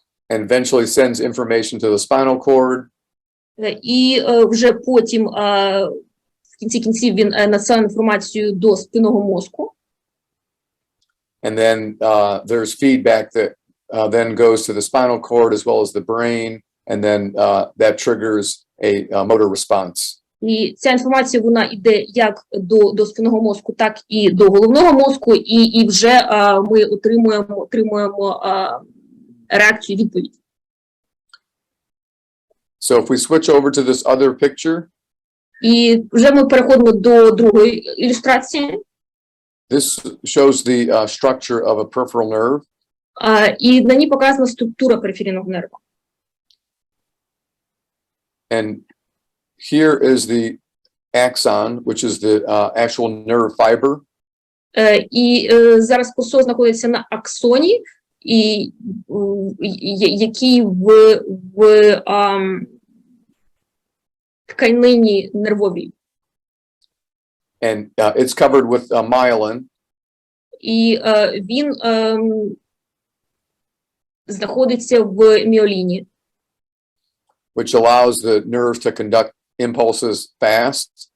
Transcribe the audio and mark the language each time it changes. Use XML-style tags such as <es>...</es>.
<en>And eventually sends information to the spinal cord.</en> <uk>І вже потім в кінці кінців він надсилає інформацію до спинного мозку.</uk> <en>And then there's feedback that then goes to the spinal cord as well as the brain, and then that triggers a motor response.</en> <uk>І ця інформація, вона йде як до спинного мозку, так і до головного мозку, і вже ми отримуємо реакцію, відповідь.</uk> <en>So if we switch over to this other picture,</en> <uk>і вже ми переходимо до другої ілюстрації.</uk> <en>This shows the structure of a peripheral nerve.</en> <uk>І на ній показана структура периферійного нерва.</uk> <en>And here is the axon, which is the actual nerve fiber.</en> <uk>І зараз курсор знаходиться на аксоні, і який в тканині нервовій.</uk> <en>And it's covered with myelin.</en> <uk>І він знаходиться в міоліні.</uk> <en>Which allows the nerve to conduct impulses fast.</en>